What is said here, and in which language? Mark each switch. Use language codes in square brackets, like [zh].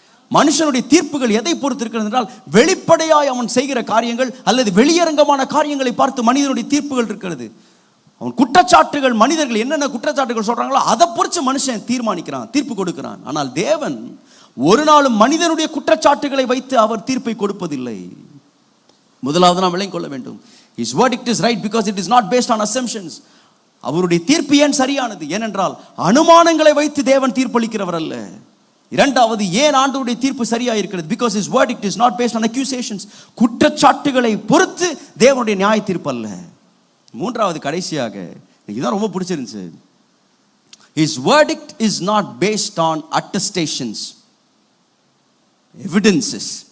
[ta] மனுஷனுடைய தீர்ப்புகள் எதை பொறுத்து இருக்கிறது என்றால் வெளிப்படையாய் அவன் செய்கிற காரியங்கள் அல்லது வெளியரங்கமான காரியங்களை பார்த்து மனிதனுடைய தீர்ப்புகள் இருக்கிறது. அவன் குற்றச்சாட்டுகள், மனிதர்கள் என்னென்ன குற்றச்சாட்டுகள் சொல்றாங்களோ அதை பொறுத்து மனுஷன் தீர்மானிக்கிறான், தீர்ப்பு கொடுக்கிறான். ஆனால் தேவன் ஒரு நாளும் மனிதனுடைய குற்றச்சாட்டுகளை வைத்து அவர் தீர்ப்பை கொடுப்பதில்லை. முதலாவது நாம் விளங்கிக் கொள்ள வேண்டும், [en] his verdict is right because it is not based on assumptions. [ta] அவருடைய தீர்ப்பு ஏன் சரியானது? ஏனென்றால் அனுமானங்களை வைத்து தேவன் தீர்ப்பளிக்கிறவர் அல்ல. இரண்டாவது, ஏன் ஆண்டவருடைய தீர்ப்பு சரியா இருக்கிறது? [en] because his verdict is not based on accusations. [ta] குற்றச்சாட்டுகளை பொறுத்து தேவனுடைய நியாய தீர்ப்பு அல்ல. மூன்றாவது, கடைசியாக இதுதான் ரொம்ப பிடிச்சிருந்துச்சு, [en] his verdict is not based on attestations, evidences.